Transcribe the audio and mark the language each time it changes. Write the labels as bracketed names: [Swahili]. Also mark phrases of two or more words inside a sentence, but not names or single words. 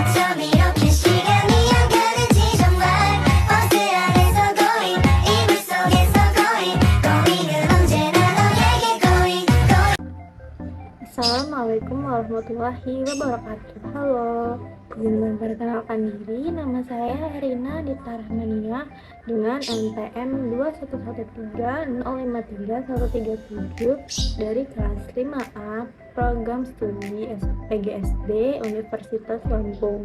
[Korean] 밤 이렇게 시간이 안 가는지 정말 버스 안에서 going 이불 속에서 going 은 언제나 너에게 going. [Arabic] السلام عليكم ورحمة الله وبركاته. [Indonesian] Halo, izin memperkenalkan diri. Nama saya Herina Dita Rahmania dengan NPM 211305337 dari kelas 5A Program Studi PGSD Universitas Lampung.